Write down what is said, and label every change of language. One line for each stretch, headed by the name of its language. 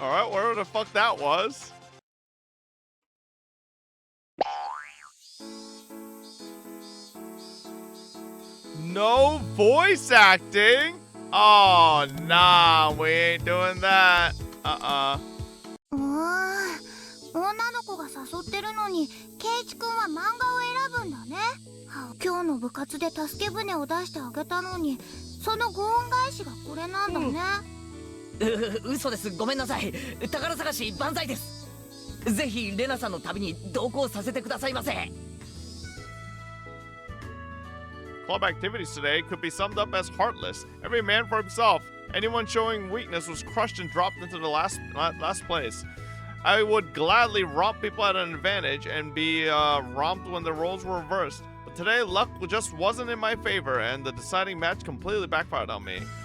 English: whatever the fuck that was. No voice acting? Oh, nah, we ain't doing that.
Japanese: 女の子が誘ってるのにケイチ君は漫画を選ぶんだね。今日の部活で助け舟を出してあげたのにそのご恩返しがこれなんだね。嘘です。ごめんなさい。宝探し万歳です。ぜひレナさんの旅に同行させてくださいませ。
English: Club activities today could be summed up as heartless. Every man for himself. Anyone showing weakness was crushed and dropped into the last place. I would gladly romp people at an advantage and be romped when the roles were reversed. But today, luck just wasn't in my favor, and the deciding match completely backfired on me.